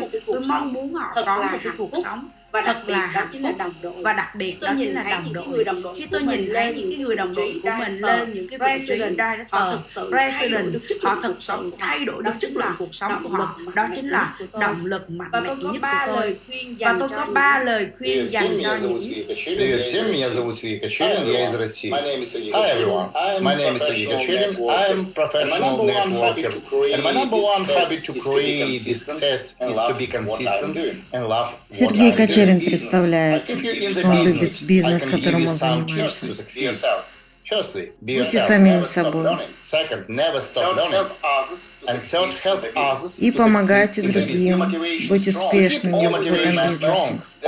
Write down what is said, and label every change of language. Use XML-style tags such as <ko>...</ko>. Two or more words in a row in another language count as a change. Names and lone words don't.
<vi>Tôi mong muốn họ có một cái cuộc sống thật là hạnh phúc và đặc biệt đó chính là đồng đội. Khi tôi nhìn thấy những cái người đồng đội của mình lên những cái vị trí President, họ thực sự thay đổi được chất lượng cuộc sống của họ. Đó chính là động lực mạnh mẽ nhất của tôi. Và tôi có 3 lời khuyên dành cho những</vi> <ru>Привет всем, меня зовут Сергей Кочевин, я из России.</ru> <en>Hi everyone, my name is Сергей Кочевин, I am professional networker, and my number one habit to create this success is to be consistent and love what Сергей I do.</en> <ru>Кочевин представляется, что он любит бизнес, которым он занимается. Будьте самим собой и помогайте другим быть успешными в этом бизнесе.</ru>